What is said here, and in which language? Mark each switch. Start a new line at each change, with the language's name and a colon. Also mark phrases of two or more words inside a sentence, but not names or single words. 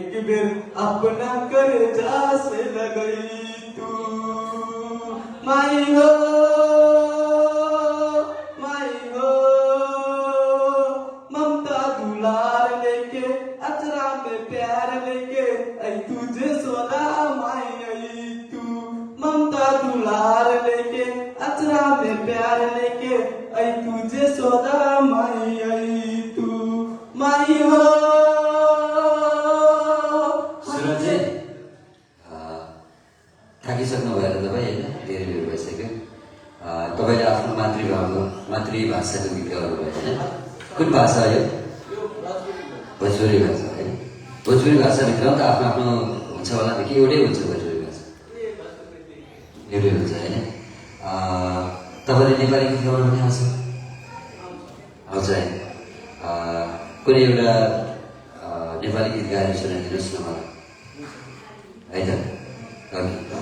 Bhojpuri: फिर अपना कर्जा से लगई तू माई हो ममता दुलार लेके अचरा में प्यार लेके आई तुझे सोना माई आई तू ममता दुलार लेके अचरा में प्यार लेके आई तुझे सोना माई आई तू माई हो
Nepali: थाकिसक्नु भएर तपाईँ होइन धेरै बेर भइसक्यो तपाईँले आफ्नो मातृभाषाको गीत गाउनुभयो होइन कुन भाषा हो यो भोजपुरी भाषा होइन भोजपुरी भाषाभित्र त आफ्नो आफ्नो हुन्छ होला कि एउटै हुन्छ भोजपुरी भाषा एउटै हुन्छ होइन तपाईँले नेपाली गीत गाउनु पनि आउँछ आउँछ है कुनै एउटा नेपाली गीत गाएर सुनाइदिनुहोस् न मलाई है त